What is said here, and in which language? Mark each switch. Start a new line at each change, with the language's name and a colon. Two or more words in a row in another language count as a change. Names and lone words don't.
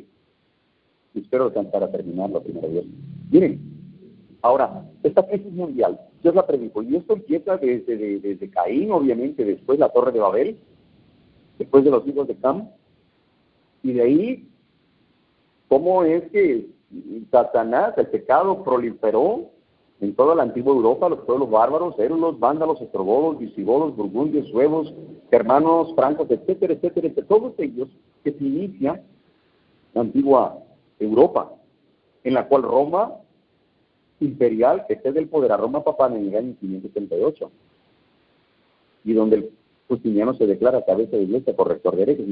Spanish: Y espero alcanzar a terminarlo primero Dios. Miren, ahora, esta crisis mundial, Dios la predijo, y esto empieza desde Caín, obviamente, después la Torre de Babel, después de los hijos de Cam, y de ahí, cómo es que Satanás, el pecado, proliferó en toda la antigua Europa, los pueblos bárbaros, érulos, vándalos, ostrogodos, visigodos, burgundios, suevos, germanos, francos, etcétera, etcétera, etcétera, todos ellos que se inicia la antigua Europa, en la cual Roma imperial que cede el poder a Roma papal en el año 538, y donde el Justiniano se declara cabeza de iglesia, corrector de herejes.